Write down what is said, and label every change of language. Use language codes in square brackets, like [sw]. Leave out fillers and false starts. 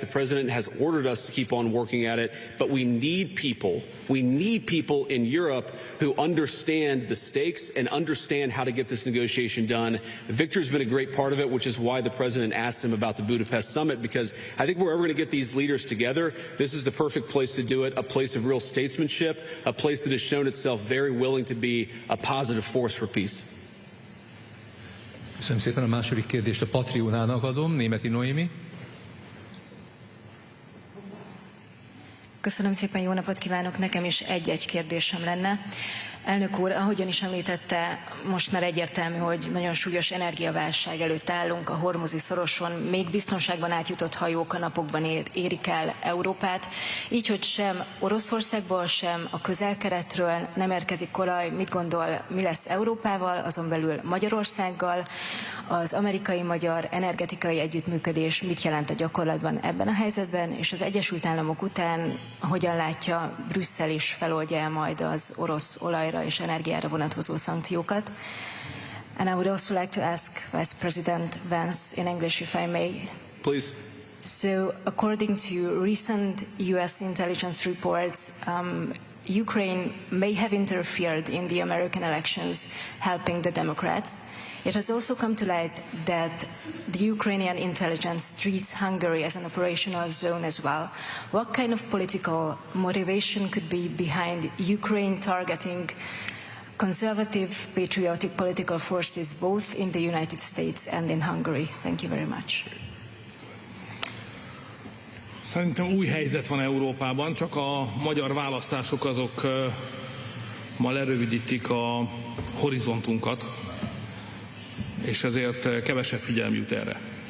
[en] The President has ordered us to keep on working at it. But we need people in Europe who understand the stakes and understand how to get this negotiation done. Viktor's been a great part of it, which is why the President asked him about the Budapest summit, because I think we're ever going to get these leaders together, this is the perfect place to do it, a place of real statesmanship, a place that has shown itself very willing to be a positive force for peace. [hu] Köszönöm szépen. A második kérdést a Patriónának adom, Németi Noémi. Köszönöm szépen, jó napot kívánok! Nekem is egy kérdésem lenne. Elnök úr, ahogyan is említette, most már egyértelmű, hogy nagyon súlyos energiaválság előtt állunk, a hormuzi szoroson még biztonságban átjutott hajók a napokban érik el Európát, így, hogy sem Oroszországból, sem a Közel-Keletről nem érkezik olaj. Mit gondol, mi lesz Európával, azon belül Magyarországgal? Az amerikai-magyar energetikai együttműködés mit jelent a gyakorlatban ebben a helyzetben, és az Egyesült Államok után hogyan látja, Brüsszel is feloldja el majd az orosz olajra és energiára vonatkozó szankciókat? [en] And I would also like to ask Vice President Vance in English, if I may. Please. So, according to recent US intelligence reports, Ukraine may have interfered in the American elections, helping the Democrats. It has also come to light that the Ukrainian intelligence treats Hungary as an operational zone as well. What kind of political motivation could be behind Ukraine targeting conservative, patriotic political forces both in the United States and in Hungary? Thank you very much. [hu] Szerintem új helyzet van Európában, csak a magyar választások azok ma lerövidítik a horizontunkat, és ezért kevesebb figyelm jut erre.